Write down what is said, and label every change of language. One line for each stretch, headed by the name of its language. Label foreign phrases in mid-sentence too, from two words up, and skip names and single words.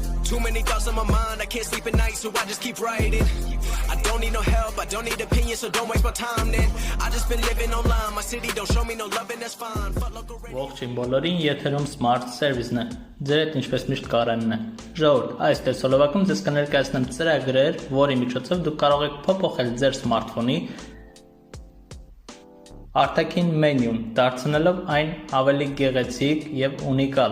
English: Too many thoughts on my mind, I can't sleep at night, so I just keep writing. I don't need no help, I don't need opinions, so don't waste my time then. I just been living online, my city don't show me no love and that's fine. Fuck local radio.
Armenian: Ողջույն բոլորին, եթերում Smart Service-ն է։ Ձեր հետ ինչպես միշտ Կարենն է։ Ժողովուրդ, այս տեսոլովակում ձեզ կներկայացնեմ ծրագրեր, որի միջոցով դուք կարող եք փոփոխել ձեր սմարթֆոնի արտաքին մենյուն, դարձնելով այն ավելի գեղեցիկ եւ ունիկալ։